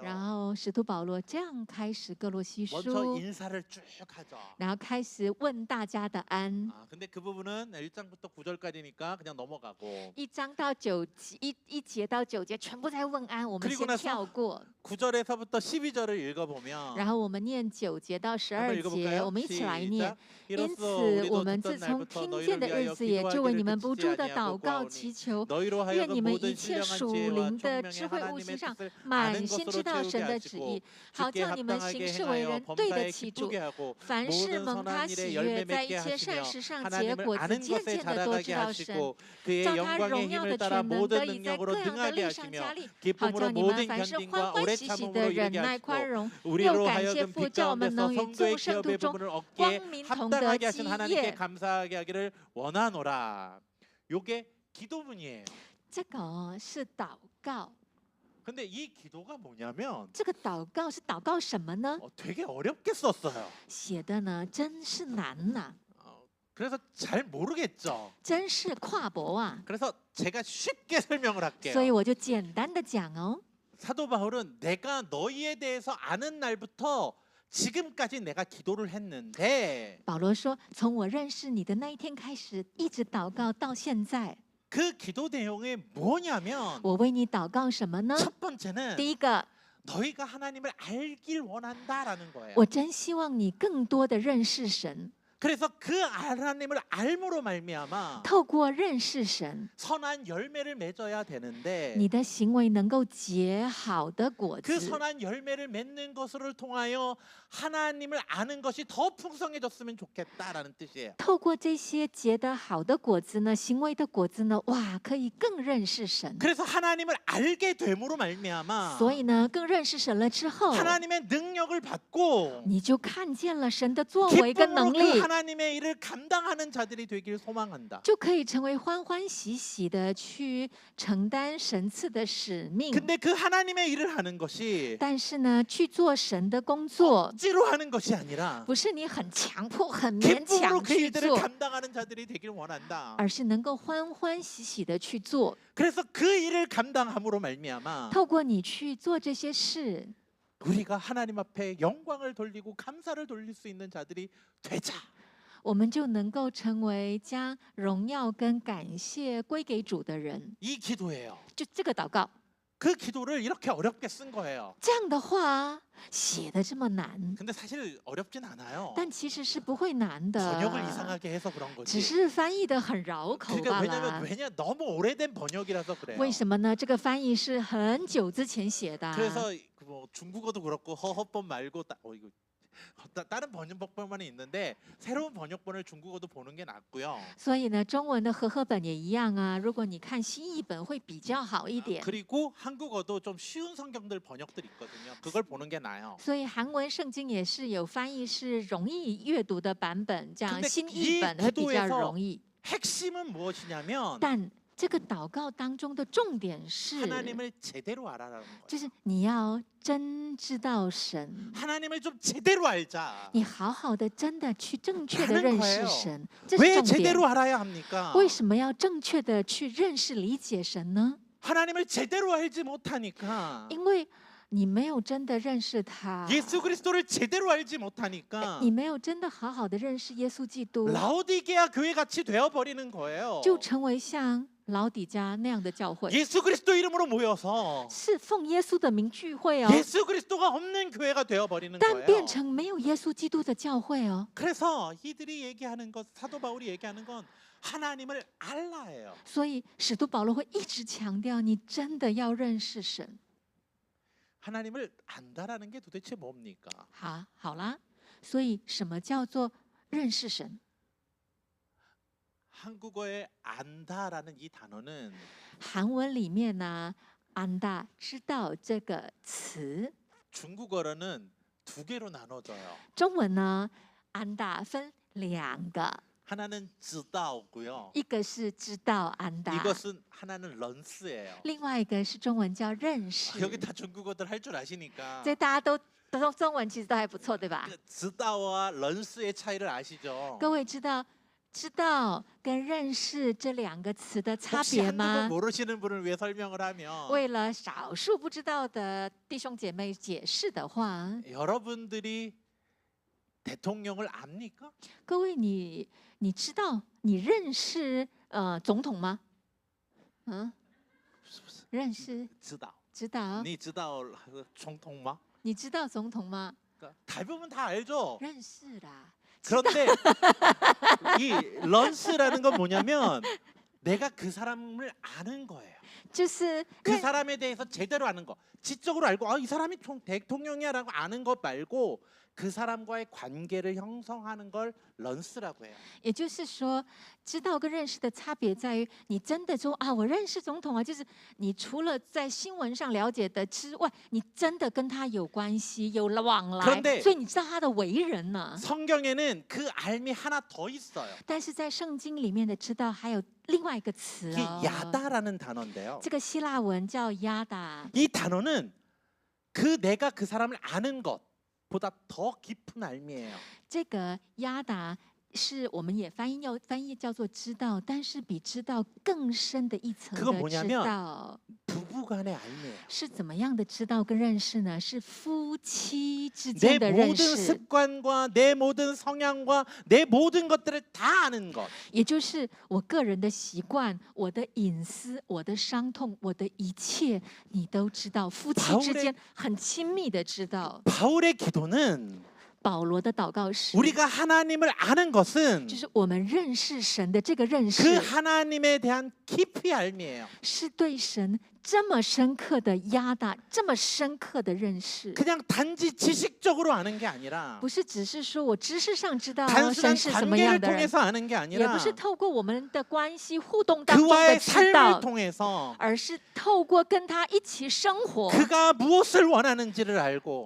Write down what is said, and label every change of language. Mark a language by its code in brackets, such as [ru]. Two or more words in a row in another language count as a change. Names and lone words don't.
[zh] 然后使徒保罗这样开始哥罗西 [ko] 먼저 [zh] 书， [ko] 인사를 쭉 하죠. [zh] 然后开始问大家的安。 [ko] 아, 근데 그 부분은 1장부터 9절까지니까 그냥 넘어가고 [zh] 1 章到9节，一节到9节全部在问安，我们 [ko] 그리고 [zh] 先 [ko] 나서 [zh] 跳过。 [ko] 9절에서부터 12절을 읽어보면 [zh] 然后我们念9节到 [ko] 한번 [zh] 12节， [ko] 읽어볼까요? [zh] 我们一起来念。 [ko] 시작. [zh] 因 [ko] 이로써 [zh] 此， [ko] 우리도 [zh] 我们 [ko] 듣던 [zh] 自从 [ko] 날부터 [zh] 听见 [ko] 너희를 [zh] 的日 [ko] 위하여 [zh] 子，也就为你 [ko] 기도하기를 [zh] 们不 [ko] 그치지 [zh] 住的祷 [ko] 아니하고 [zh] 告 [ko] 구하오니 [zh] 祈求， [ko] 너희로 [zh] 愿 [ko] 하여금 [zh] 你们 [ko] 모든 [zh] 一切 [ko] 신령한 [zh] 属 [ko] 지혜와 [zh] 灵的智慧悟性上，满心知道神的旨意，好叫你们行事为人对得起主。凡事蒙他喜悦，在一切善事上结果子，渐渐的都知道神，照他荣耀的全能得以在各样的力上加力，好叫你们凡事欢欢喜喜的忍耐宽容，又感谢父，叫我们能与众圣徒中光明同得基业。 [ko] 요게 기도문이에요. [zh] 这个是祷告。 [ko] 근데 이 기도가 뭐냐면 [zh] 这个祷告是祷告什么呢？ [ko] 되게 어렵게 썼어요. [zh] 写的呢，真是难呐、 [ko] 그래서 잘 모르겠죠. [zh] 真是跨博啊！ [ko] 그래서 제가 쉽게 설명을 [zh] 所以 [ko] 할게요. [zh] 我就简单的讲哦。 [ko] 사도 바울은 내가 너희에 대해서 아는 날부터 지금까지 내가 기도를 했는데 [zh] 保罗说：“从我认识你的那一天开始，一直祷告到现在。 [ko] 그 기도 내용이 뭐냐면 [zh] 我为你祷告什么呢？ [ko] 첫 번째는 [zh] 第一个， [ko] 너희가 하나님을 알길 원한다라는 거예요. [zh] 我真希望你更多的认识神， [ko] 그래서 그 하나님을 알므로 말미암아 [zh] 透过认识神， [ko] 선한 열매를 맺어야 되는데 [zh] 你的行为能够结好的果 [ko] 그 [zh] 子。 [ko] 선한 열매를 맺는 것을 통하여 하나님을 아는 것이 더 풍성해졌으면 좋겠다라는 뜻이에요. [zh] 透过这些结得好的果子呢，行为的果子呢，哇，可以更认识神。 [ko] 그래서 하나님을 알게 됨으로 말미암아 [zh] 所以呢，更认识神了之后， [ko] 하나님의 능력을 받고 [zh] 你就看见了神的作为跟 [ko] 기쁨으로 [zh] 能 [ko] 그 [zh] 力， [ko] 하나님의 일을 감당하는 자들이 되길 소망한다. [zh] 就可以成为欢欢喜喜的去承担神赐的使命。 [ko] 근데 그 하나님의 일을 하는 것이 [zh] 但是呢，去做神的工作， [ko] 억지로 하는 것이 아니라 [zh] 不是你很强迫、很勉 [ko] 기쁨으로 [zh] 强 [ko] 그 [zh] 去 [ko] 일들을 [zh] 做， [ko] 감당하는 자들이 되길 원한다. [zh] 而是能够欢欢喜喜的去做。 [ko] 그래서 그 일을 감당함으로 말미암아 [zh] 透过你去做这些事， [ko] 우리가 하나님 앞에 영광을 돌리고 감사를 돌릴 수 있는 자들이 되자. [zh] 我们就能够成为将荣耀跟感谢归给主的人。 [ko] 이 기도예요. [zh] 就这个祷告， [ko] 그 기도를 이렇게 어렵게 쓴 거예요. [zh] 这样的话写的这么难， [ko] 근데 사실 어렵진 않아요. [zh] 但其实是不会难 [ko] 번역을 [zh] 的， [ko] 이상하게 해서 그런 [zh] 只 [ko] 거지. [zh] 是翻译的很绕口 [ko] 그러니까 [zh] 罢 [ko] 왜냐면 [zh] 了。 [ko] 너무 오래된 번역이라서 그래요. [zh] 为什么呢？这个翻译是很久之前写的啊、 [ko] 그래서 뭐 중국어도 그렇고 허허법 말고 이거 다른 번역본만 있는데 새로운 번역본을 중국어도 보는 게 낫고요. [zh] 所以呢，中文的和合本也一样啊。如果你看新译本会比较好一点。 [ko] 그리고 한국어도 좀 쉬운 성경들 번역들 있거든요. 그걸 보는 게 나아요. [zh] 所以韩文圣经也是有翻译是容易阅读的版本，这样 [ko] 근데 [zh] 新译本会比较 [ko] 기도에서 [zh] 容易。 [ko] 핵심은 무엇이냐면 [zh] 但这个祷告当中的重点是， [ko] 하나님을 제대로 알아라는 거예요. [zh] 就是你要真知道神， [ko] 하나님을 좀 제대로 알자. [zh] 你好好的真的去正确的 [ko] 라는 [zh] 认 [ko] 거예요 [zh] 识神，这是 [ko] 왜 [zh] 重点 [ko] 제대로 。 알아야 합니까? [zh] 为什么要正确的去认识理解神呢？ [ko] 하나님을 제대로 알지 못하니까 [zh] 因为你没有真的认识他， [ko] 예수 그리스도를 제대로 알지 못하니까 [zh] 你没有真的好好的认识耶稣基督， [ko] 라오디게아 교회 같이 되어 버리는 거예요. [zh] 就成为像老底嘉那样的教会， [ko] 예수 그리스도 이름으로 모여서 [zh] 是奉耶稣的名聚会哦， [ko] 예수 그리스도가 없는 교회가 되어 버리는 [zh] 但 [ko] 거예요. [zh] 变成没有耶稣基督的教会哦。 [ko] 그래서 이들이 얘기하는 것, 사도 바울이 얘기하는 건 하나님을 알라예요. [zh] 所以使徒保罗会一直强调，你真的要认识神。 [ko] 하나님을 안다라는 게 도대체 뭡니까? [zh] 好啦，所以什么叫做认识神？ [ko] 한국어의 안다라는 이 단어는 [zh] 韩文里面呢，安大知道这个词， [ko] 중국어로는 두 개로 나눠져요. [zh] 中文呢，安大分两个， [ko] 하나는 知道고요. [zh] 一个是知道安大， [ko] 이것은 하나는 런스예요. [zh] 另外一个是中文叫认识。 [ko] 여기 다 중국어들 할 줄 아시니까 [zh] 这大家都中文其实都还不错，对吧？ [ko] 知道와 런스의 차이를 아시죠? [zh] 各位知道跟认识这两个词的差 [ko] 혹시 [zh] 别 [ko] 한국어 [zh] 吗？ [ko] 모르시는 분을 위해 설명을 하면 [zh] 为了少数不知道的弟兄姐妹解释的话， [ko] 여러분들이 대통령을 압니까? [zh] 各位你知道你认识总统吗？嗯，认识 지다. 知道，你知道总统吗? 你知道总统吗？ [ko] 대부분 다 알죠. [zh] 认识啦。 [ko] 그런데 이 런스라는 건 뭐냐면 내가 그 사람을 아는 거예요. [zh] 就是认 [ko] 그 사람에 대해서 제대로 아는 거. 지적으로 알고 이 사람이 대통령이야라고 아는 것 말고 그 사람과의 관계를 형성하는 걸 런스라고 해요. [zh] 也就是说，知道跟认识的差别在于，你真的说啊，我认识总统啊，就是你除了在新闻上了解的之外，你真的跟他有关系、有了往 [ko] 그런데 [zh] 来，所以你知道他的为人呢。 [ko] 성경에는 그 알미 하나 더 있어요. [zh] 但是在圣经里面的知道还有另外一个词 [ko] 이게 [zh] 哦， [ko] 야다라는 단어인데요. [zh] 这个希腊文叫亚达， [ko] 이 단어는 내가 그 사람을 아는 것보다 더 깊은 알미예요. [zh] 这个亚达是我们也翻译叫做知道，但是比知道更深的一层 [ko] 그건 [zh] 的 [ko] 뭐냐면 [zh] 知道。 [ko] 부부간의 알미예요. [zh] 是怎么样的知道跟认识呢？是夫妻之 [ko] 내 [zh] 间的认 [ko] 모든 [zh] 识， [ko] 습관과 내 모든 성향과 내 모든 것들을 다 아는 것. [zh] 也就是我个人的习惯、我的隐私、我的伤痛、我的一切，你都知道。夫妻之 [ko] 바울의 [zh] 间很亲密的知道。 [ko] 바울의 기도는 [zh] 保罗的祷告是， [ko] 우리가 하나님을 아는 것은 [zh] 就是我们认识神的这个认 [ko] 그 [zh] 识， [ko] 하나님에 대한 깊이 알미예요. [zh] 是对神这么深刻的压大，这么深刻的认识。 [ko] 그냥 단지 지식적으로 아는 게 아니라 [zh] 不是只是说我知识上知道 [ko] 단순한 [zh] 神是什么样 [ko] 관계를 [zh] 的人， [ko] 통해서 아는 게 [zh] 也 [ko] 아니라 [zh] 不是透过我们的关系互动当中的 [ko] 그와의 [zh] 知 [ko] 삶을 [zh] 道， [ko] 통해서 [zh] 而是透过跟他一起生活， [ko] 그가 무엇을 원하는지를 알고